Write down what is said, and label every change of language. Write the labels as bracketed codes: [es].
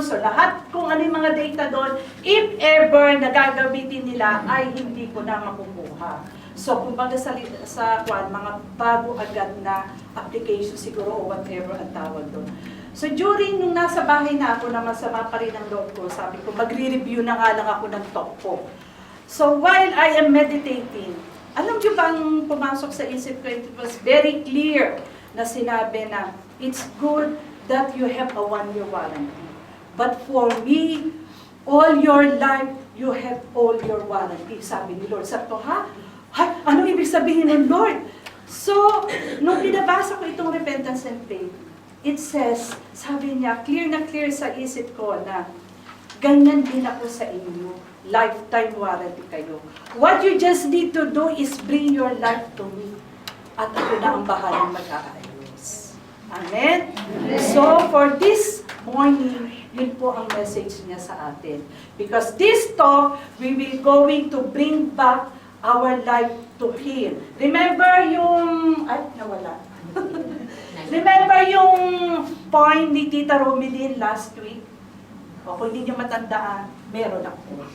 [tl] So, lahat kung ano yung mga data doon, [en] if ever [tl] na gagamitin nila, ay hindi ko na makukuha. So, kumbaga sa mga bago agad na application siguro o whatever ang tawag doon. So, during nung nasa bahay na ako na masama pa rin ang loob ko, sabi ko, magre-review na nga lang ako ng talk ko. So, [en] while I am meditating, [tl] alam niyo bang pumasok sa isip ko, [en] it was very clear [tl] na sinabi na, [en] it's good that you have a 1-year warranty. But for me, all your life, you have all your warranty. [tl] Sabi ni Lord. Sabi ko, ha? Ano ibig sabihin ng Lord? So, nung binabasa ko itong [en] repentance and faith, it says, [tl] sabi niya, clear na clear sa isip ko na, ganyan din ako sa inyo. Lifetime warranty kayo. [en] What you just need to do is bring your life to me. [tl] At ako na ang bahalang mag-aayos. Amen? So, for this morning, yun po ang message niya sa atin. [en] Because this talk, we will going to bring back our life to Him. [tl] Remember yung... Ay, nawala. Remember yung point ni Tita Romilin last week? O kung hindi niyo matandaan, meron ako.